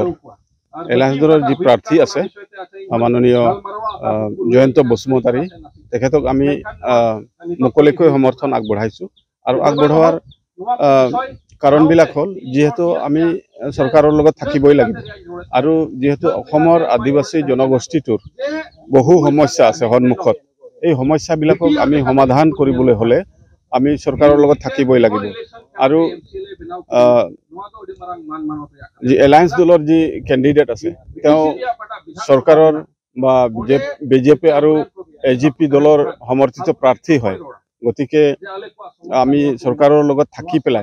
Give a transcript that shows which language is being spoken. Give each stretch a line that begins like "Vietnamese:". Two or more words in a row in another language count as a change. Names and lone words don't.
Assamese: জী প্ৰাৰ্থী আছে মাননীয় জয়ন্ত বসুমতাৰী তেখেতক আমি মুকলিকৈ সমৰ্থন আগবঢ়াইছো আৰু আগবঢ়োৱাৰ কাৰণ বিলাক হ'ল যিহেতু আমি চৰকাৰৰ লগত থাকিবই লাগিব আৰু যিহেতু অসমৰ আদিবাসী জনগোষ্ঠীটোৰ বহু সমস্যা আছে সন্মুখত এই সমস্যাবিলাকক আমি সমাধান কৰিবলৈ হলে আমি সরকারের লগত থাকিবই লাগিব আৰু যে এলায়েন্স দলৰ যি ক্যান্ডিডেট আছে তেওঁ সরকারের বা বিজেপি আৰু এজিপি দলৰ সমর্থিত প্ৰাৰ্থী হয় গতিকে আমি সরকারের লগত থাকি পেলাই